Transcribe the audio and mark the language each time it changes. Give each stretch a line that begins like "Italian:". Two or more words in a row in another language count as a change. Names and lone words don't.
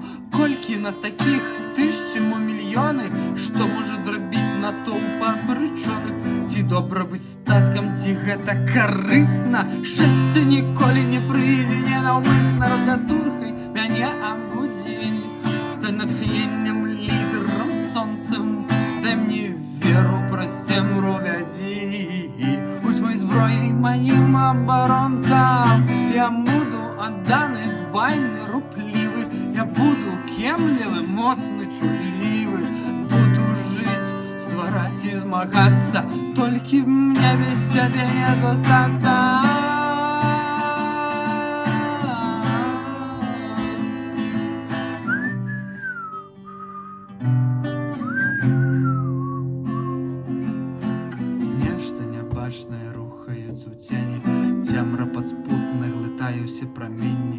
Belarusian: Колькі нас такіх тысячы мо мільёны, што можа зрабіць натоўп абрычаны? Ці добра быць статкам, ці гэта карысна? Шчасце ніколі не прыйдзе ненаўмысна. Раскаторхай мяне, амудзі, стань натхненнем, лідером, сонцем, дай мне веру, прости, вядзі.
Russian: Будь моей зброей, моим оборонцем, я буду отданы,
Belarusian: дбайны, руплівы, я буду кемлівы, моцны, чулівы, буду жыць, ствараць і змагацца, толькі мне без цябе не застацца. Нешта нябачнае рухаецца ў цені, цемра падспутна глытае ўсе праменні.